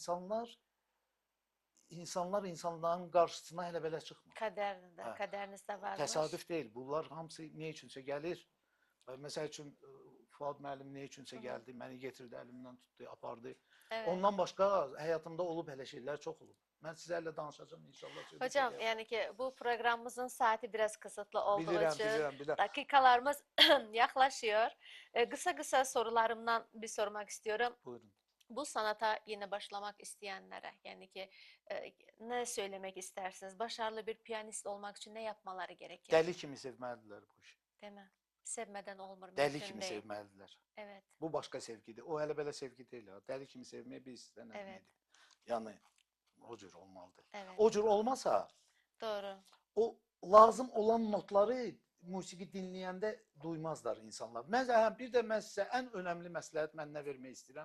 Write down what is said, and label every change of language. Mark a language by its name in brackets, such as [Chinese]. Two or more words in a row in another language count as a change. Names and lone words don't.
[Azerbaijani] insanların qarşısına elə belə çıxmır. [Turkish] kaderinde, [Azerbaijani] Hə. [Turkish] kaderinizde varmış. [Azerbaijani] Təsadüf deyil. Bunlar hamısı nə üçünsə gəlir. Məsəl üçün Fuad müəllim nə üçünsə gəldi, məni getirdi, əlimdən tutdu, apardı. [Turkish] Evet. [Azerbaijani] Ondan başqa həyatımda olub elə şeylər çox olub. Mən sizlərlə danışacağım inşallah. söhbət [Turkish] Hocam [Azerbaijani] edəcəm. [Turkish] yani ki bu programımızın saati biraz kısıtlı olduğu [Azerbaijani] Bilirəm, [Turkish] için [Azerbaijani] bilirəm. [Turkish] dakikalarımız yaklaşıyor. Kısa kısa sorularımdan bir sormak istiyorum. [Azerbaijani] Buyurun. [Turkish] Bu sanata yeni başlamak isteyenlere yani ki ne söylemek istersiniz? Başarılı bir piyanist olmak için ne yapmaları gerekir? [Azerbaijani] Dəli kimi sevməlidirlər bu işi. [Turkish] Değil mi? Sevmeden olmur, [Azerbaijani] Dəli [Turkish] mümkün [Azerbaijani] kimi [Turkish] değil. [Azerbaijani] sevməlidirlər. [Turkish] Evet, [Azerbaijani] Bu başqa sevgidir. O elə belə sevgi deyil ha. Dəli kimi sevmək bir sizdən nə [Turkish] Evet. [Azerbaijani] deməkdir? Yəni o cür olmalıdır. [Turkish] evet. [Azerbaijani] O cür olmasa [Turkish] Doğru. [Azerbaijani] o lazım olan notları musiqi dinləyəndə duymazlar insanlar. Bir də mən sizə ən önəmli məsləhət mən nə vermək istəyirəm?